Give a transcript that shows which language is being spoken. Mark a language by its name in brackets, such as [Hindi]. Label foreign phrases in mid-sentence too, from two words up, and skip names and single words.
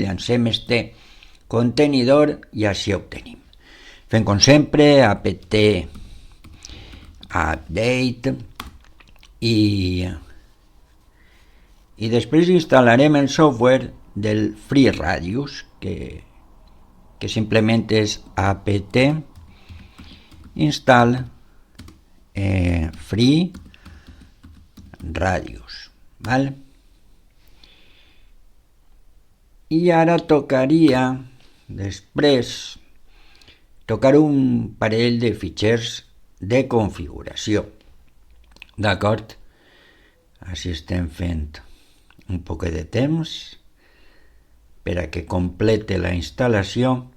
[Catalan] Llancem este contenidor i així ho tenim. Fem com sempre [English] apt update [Catalan] i després instal·larem el software del FreeRadius que simplement és [English] apt install free radius, [Catalan] val? I ara tocaria després tocar un parell de fitxers de configuració, d'acord? Així estem fent un poc de temps per a que complete la instal·lació.